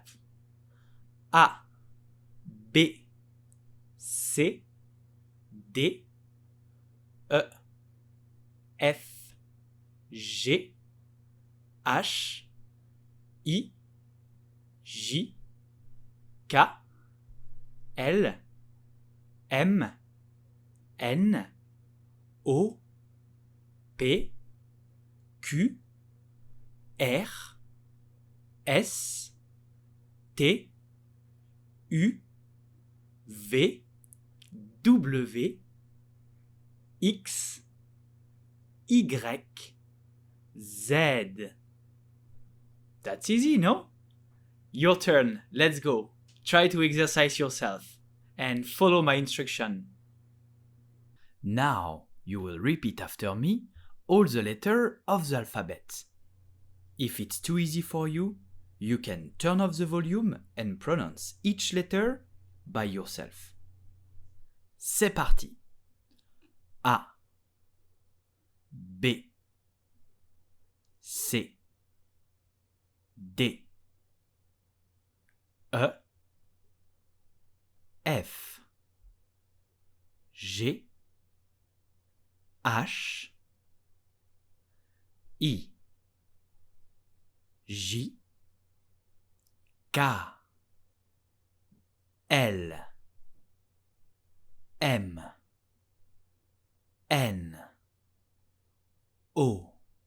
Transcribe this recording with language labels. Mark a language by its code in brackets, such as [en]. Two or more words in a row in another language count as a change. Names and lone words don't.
[en] A, B, C, D, E, F, G, H, I, J, K, L, M, N, O, P, Q, R, S, T, U, V, W, X, Y, Z. That's easy, no? Your turn. Let's go. Try to exercise yourself and follow my instruction. Now you will repeat after me all the letters of the alphabet. If it's too easy for you, you can turn off the volume and pronounce each letter by yourself. [fr] C'est parti. [en] A, B, C, D, E, F, G, H, I, J, K, L, M, N, O,